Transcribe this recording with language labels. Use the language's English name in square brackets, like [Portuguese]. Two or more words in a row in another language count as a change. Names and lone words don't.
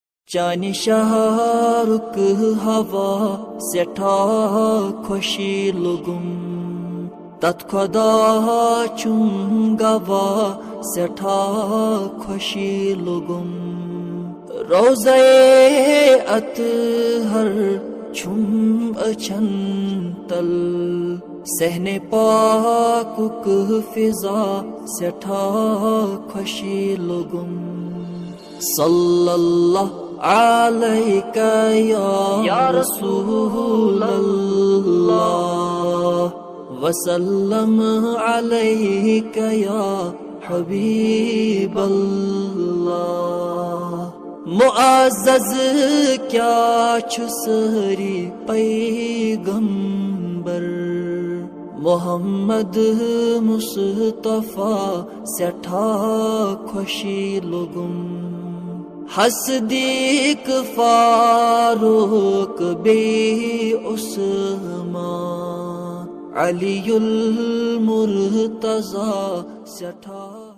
[Kashmiri] چانہِ شہرُک ہوا سٮ۪ٹھاہ خوشی لوگُم تتھ خۄدا چھُم گواہ سٮ۪ٹھاہ خوشی لوگُم روزے اطہر چھُم أچھن تل صحنِ پاکُک فضا سٮ۪ٹھاہ خوشی لوگُم [Arabic] صلی اللہ علیکہ یا رسول اللہ وسلم علیکہ یا حبیب اللہ [Kashmiri] معزز کیا چھُ سٲری پیغمبر محمد مصطفیٰ سٮ۪ٹھاہ خوشی لوگُم حصدیق فاروق بیٚیہِ عثمان علی المرتضیٰ سٮ۪ٹھاہ